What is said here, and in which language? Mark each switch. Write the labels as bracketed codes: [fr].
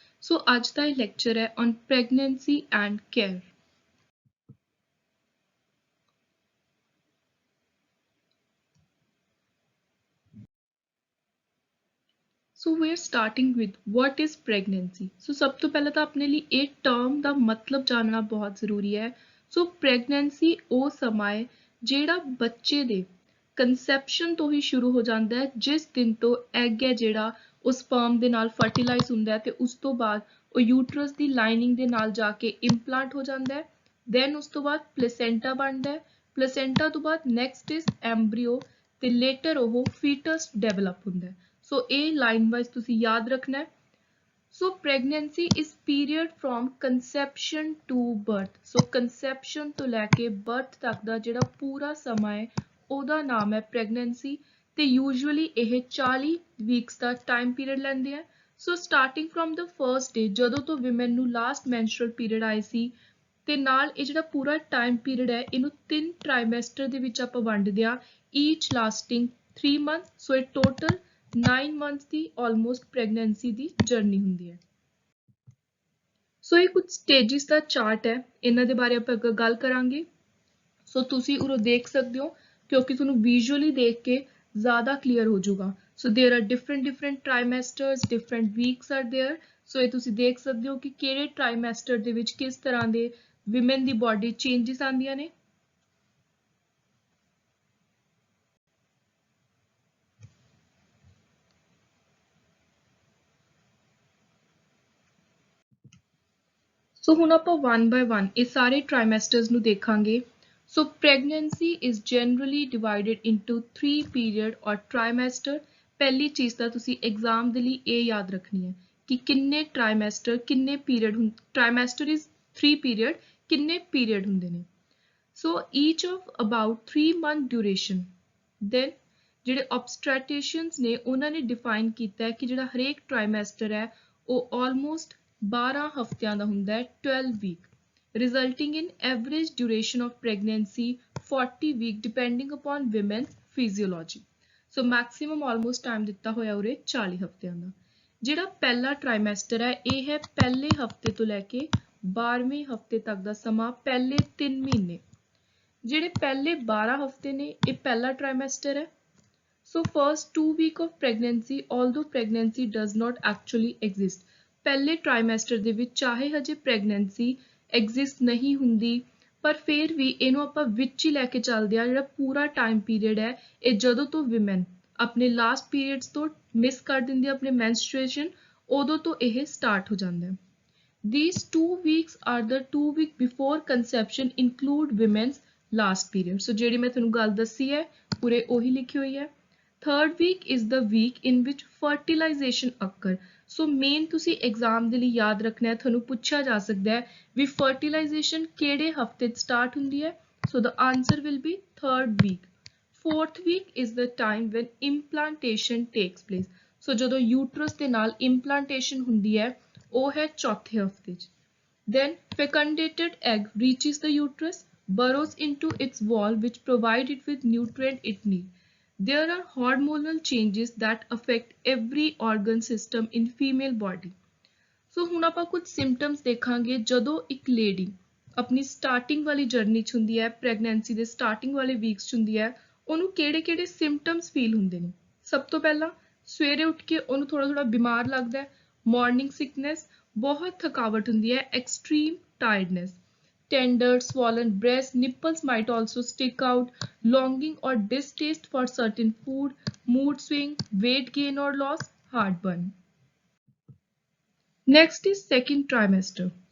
[en] So [pa] ਅੱਜ ਦਾ [en] lecture ਹੈ on pregnancy and care. So we're starting with what is pregnancy. [pa] So ਸਭ ਤੋਂ ਪਹਿਲਾਂ ਤਾਂ ਆਪਣੇ ਲਈ ਇਹ term ਦਾ ਮਤਲਬ ਜਾਣਨਾ ਬਹੁਤ ਜ਼ਰੂਰੀ ਹੈ. So pregnancy ਉਹ ਸਮਾਂ ਹੈ ਜਿਹੜਾ ਬੱਚੇ ਦੇ conception ਤੋਂ ਹੀ ਸ਼ੁਰੂ ਹੋ ਜਾਂਦਾ ਹੈ ਜਿਸ ਦਿਨ ਤੋਂ egg ਹੈ ਜਿਹੜਾ ਉਹ sperm ਦੇ ਨਾਲ fertilize ਹੁੰਦਾ ਹੈ ਤੇ ਉਸ ਤੋਂ ਬਾਅਦ ਉਹ uterus ਦੀ lining ਦੇ ਨਾਲ ਜਾ ਕੇ implant ਹੋ ਜਾਂਦਾ ਹੈ. Then ਉਸ ਤੋਂ ਬਾਅਦ placenta ਬਣਦਾ ਹੈ. [en] Placenta [pa] ਤੋਂ ਬਾਅਦ [en] next is embryo ਤੇ later ਉਹ fetus develop ਹੁੰਦਾ ਹੈ. [pa] So A line wise ਤੁਸੀਂ ਯਾਦ ਰੱਖਣਾ ਹੈ. [en] So pregnancy is period from conception to birth. [pa] So conception ਤੋਂ ਲੈ ਕੇ birth ਤੱਕ ਦਾ ਜਿਹੜਾ ਪੂਰਾ ਸਮਾਂ ਹੈ ਉਹਦਾ ਨਾਮ ਹੈ pregnancy ਤੇ usually ਇਹ 40 weeks ਦਾ time period ਲੈਂਦੇ ਆ. [en] So starting from the first day [pa] ਜਦੋਂ ਤੋਂ women ਨੂੰ last menstrual period ਆਈ ਸੀ ਤੇ ਨਾਲ ਇਹ ਜਿਹੜਾ ਪੂਰਾ time period ਹੈ ਇਹਨੂੰ 3 trimester ਦੇ ਵਿੱਚ ਆਪਾਂ ਵੰਡਦੇ ਆ [en] each lasting 3 months. [pa] So ਇਹ total 9 months ਦੀ almost pregnancy ਦੀ journey ਹੁੰਦੀ ਹੈ. ਸੋ ਇਹ ਕੁਝ stages ਦਾ ਚਾਰਟ ਹੈ ਇਹਨਾਂ ਦੇ ਬਾਰੇ ਆਪਾਂ ਅੱਗੇ ਗੱਲ ਕਰਾਂਗੇ. ਸੋ ਤੁਸੀਂ ਉਰੋਂ ਦੇਖ ਸਕਦੇ ਹੋ ਕਿਉਂਕਿ ਤੁਹਾਨੂੰ visually ਦੇਖ ਕੇ ਜ਼ਿਆਦਾ clear ਹੋ ਜਾਊਗਾ. [en] So there are different trimesters, different weeks are there. [pa] So ਇਹ ਤੁਸੀਂ ਦੇਖ ਸਕਦੇ ਹੋ ਕਿ ਕਿਹੜੇ trimester ਦੇ ਵਿੱਚ ਕਿਸ ਤਰ੍ਹਾਂ ਦੇ women ਦੀ body changes ਆਉਂਦੀਆਂ ਨੇ. So ਹੁਣ ਆਪਾਂ one by one ਇਹ ਸਾਰੇ trimesters ਨੂੰ ਦੇਖਾਂਗੇ. [en] So pregnancy is generally divided into 3 period or trimester. [pa] ਪਹਿਲੀ ਚੀਜ਼ ਤਾਂ ਤੁਸੀਂ exam ਦੇ ਲਈ ਇਹ ਯਾਦ ਰੱਖਣੀ ਹੈ ਕਿ ਕਿੰਨੇ trimester ਕਿੰਨੇ period [en] trimester is 3 period [pa] ਕਿੰਨੇ period ਹੁੰਦੇ ਨੇ. [en] So each of about 3 month duration. [pa] Then ਜਿਹੜੇ obstetricians ਨੇ ਉਹਨਾਂ ਨੇ define ਕੀਤਾ ਹੈ ਕਿ ਜਿਹੜਾ ਹਰੇਕ trimester ਹੈ ਉਹ almost 12 ਹਫ਼ਤਿਆਂ ਦਾ ਹੁੰਦਾ ਹੈ [en] 12 week resulting in average duration of pregnancy 40 week depending upon women's physiology. [pa] So maximum almost time ਦਿੱਤਾ ਹੋਇਆ ਉਰੇ 40 ਹਫ਼ਤਿਆਂ ਦਾ. ਜਿਹੜਾ ਪਹਿਲਾ trimester ਹੈ ਇਹ ਹੈ ਪਹਿਲੇ ਹਫ਼ਤੇ ਤੋਂ ਲੈ ਕੇ 12ਵੇਂ ਹਫ਼ਤੇ ਤੱਕ ਦਾ ਸਮਾਂ ਪਹਿਲੇ 3 ਮਹੀਨੇ. ਜਿਹੜੇ ਪਹਿਲੇ 12 ਹਫ਼ਤੇ ਨੇ ਇਹ ਪਹਿਲਾ trimester ਹੈ. [en] So first 2 week of pregnancy although pregnancy does not actually exist. [pa] ਪਹਿਲੇ trimester ਦੇ ਵਿੱਚ ਚਾਹੇ ਹਜੇ pregnancy exist ਨਹੀਂ ਹੁੰਦੀ ਪਰ ਫਿਰ ਵੀ ਇਹਨੂੰ ਆਪਾਂ ਵਿੱਚ ਹੀ ਲੈ ਕੇ ਚੱਲਦੇ ਆ. ਜਿਹੜਾ ਪੂਰਾ time period ਹੈ ਇਹ ਜਦੋਂ ਤੋਂ women ਆਪਣੇ last periods ਤੋਂ miss ਕਰ ਦਿੰਦੀ ਆ ਆਪਣੇ menstruation ਉਦੋਂ ਤੋਂ ਇਹ start ਹੋ ਜਾਂਦਾ ਹੈ. [en] These 2 weeks are the 2 week before conception include women's last period. [pa] So ਜਿਹੜੀ ਮੈਂ ਤੁਹਾਨੂੰ ਗੱਲ ਦੱਸੀ ਹੈ ਪੂਰੇ ਉਹੀ ਲਿਖੀ ਹੋਈ ਹੈ. [en] Third week is the week in which fertilization occur. [pa] So main ਤੁਸੀਂ exam ਦੇ ਲਈ ਯਾਦ ਰੱਖਣਾ ਹੈ ਤੁਹਾਨੂੰ ਪੁੱਛਿਆ ਜਾ ਸਕਦਾ ਹੈ ਵੀ fertilization ਕਿਹੜੇ ਹਫ਼ਤੇ start ਹੁੰਦੀ ਹੈ. [en] So the answer will be third week. Fourth week is the time when implantation takes place. [pa] So ਜਦੋਂ uterus ਦੇ ਨਾਲ implantation ਹੁੰਦੀ ਹੈ ਉਹ ਹੈ ਚੌਥੇ ਹਫ਼ਤੇ 'ਚ. [en] Then fecundated egg reaches the uterus, burrows into its wall which provide it with nutrient it needs. There are hormonal changes that affect every organ system in female body. [pa] So ਹੁਣ ਆਪਾਂ ਕੁਝ symptoms ਦੇਖਾਂਗੇ ਜਦੋਂ ਇੱਕ lady ਆਪਣੀ starting ਵਾਲੀ journey 'ਚ ਹੁੰਦੀ ਹੈ pregnancy ਦੇ starting ਵਾਲੇ weeks 'ਚ ਹੁੰਦੀ ਹੈ ਉਹਨੂੰ ਕਿਹੜੇ-ਕਿਹੜੇ symptoms feel ਹੁੰਦੇ ਨੇ. ਸਭ ਤੋਂ ਪਹਿਲਾਂ ਸਵੇਰੇ ਉੱਠ ਕੇ ਉਹਨੂੰ ਥੋੜਾ ਬਿਮਾਰ ਲੱਗਦਾ ਹੈ. [en] Morning sickness, [pa] ਬਹੁਤ ਥਕਾਵਟ ਹੁੰਦੀ ਹੈ. [en] Extreme tiredness. Tender, swollen breast, nipples might also stick out, longing or distaste for certain food, mood swing, weight gain or loss, heartburn. Next is second trimester.